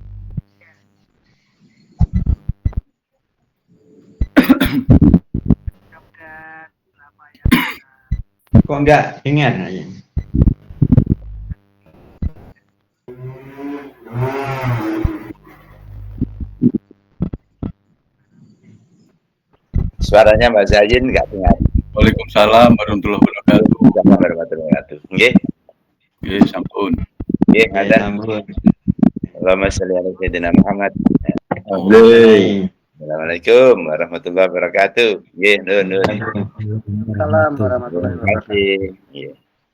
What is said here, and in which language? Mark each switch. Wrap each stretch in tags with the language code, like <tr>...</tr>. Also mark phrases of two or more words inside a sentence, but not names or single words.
<id>Kok enggak dengar? Suaranya Mbak Zayin enggak dengar.</id> <ar>وعليكم السلام ورحمة الله وبركاته. السلام عليكم ورحمة الله وبركاته.</ar> <jv>Nggih. Nggih, sampun. Nggih,</jv> <id>ada. Sambung.</id> <ar>اللهم صل على سيدنا محمد. السلام عليكم ورحمة الله وبركاته.</ar> <jv>Nggih, nun.</jv> <ar>سلام ورحمة الله</ar> <id>Terima kasih. Nggih.</id>